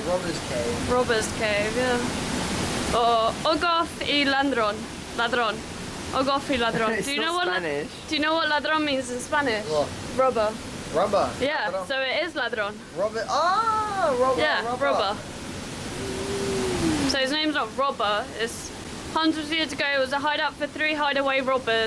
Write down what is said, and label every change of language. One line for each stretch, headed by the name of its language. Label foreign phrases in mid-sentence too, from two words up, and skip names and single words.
English: Robber's cave. Robber's cave, yeah. Or Ogof y Ladron. Ladron. Ogof y Ladron. It's not Spanish. Do you know what ladron means in Spanish? What? Robber. Rubber. Yeah, Ladron. so it is ladron. Robber. Ah, robber. Yeah, robber. robber. So his name's not Robber. It's hundreds of years ago, it was a hideout for 3 hideaway robbers.